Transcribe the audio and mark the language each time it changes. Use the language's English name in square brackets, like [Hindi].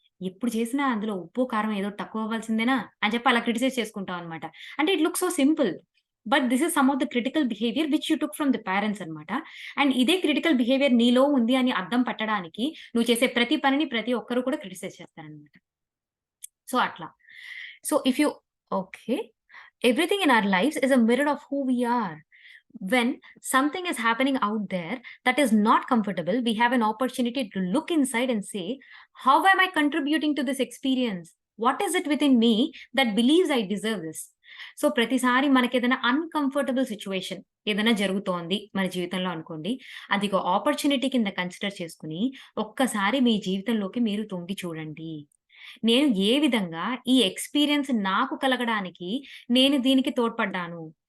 [Telugu] ఎప్పుడు చేసినా అందులో ఉప్పు, కారం ఏదో తక్కువ అవ్వాల్సిందేనా అని చెప్పి అలా క్రిటిసైజ్ చేసుకుంటాం అనమాట. [English] అంటే it looks so simple. But this is some of the critical behaviour which you took from the parents అనమాట. [Telugu] అండ్ ఇదే క్రిటికల్ బిహేవియర్ నీలో ఉంది అని అద్దం పట్టడానికి నువ్వు చేసే ప్రతి పనిని ప్రతి ఒక్కరు కూడా క్రిటిసైజ్ చేస్తారనమాట. [English] So, అట్లా. So, if you okay. Everything in our lives is a mirror of who we are. When something is happening out there that is not comfortable, we have an opportunity to look inside and say, how am I contributing to this experience? What is it within me that believes I deserve this? [Telugu] So, ప్రతిసారి మనకేదైనా uncomfortable situation ఏదైనా జరుగుతోంది మన జీవితంలో అనుకోండి. అది ఒక opportunity కింద కన్సిడర్ చేసుకొని, ఒక్కసారి మీ జీవితంలోకి మీరు తొంగి చూడండి. నేను ఏ విధంగా ఈ ఎక్స్‌పీరియన్స్ నాకు కలగడానికి నేను దీనికి తోడ్పడ్డాను?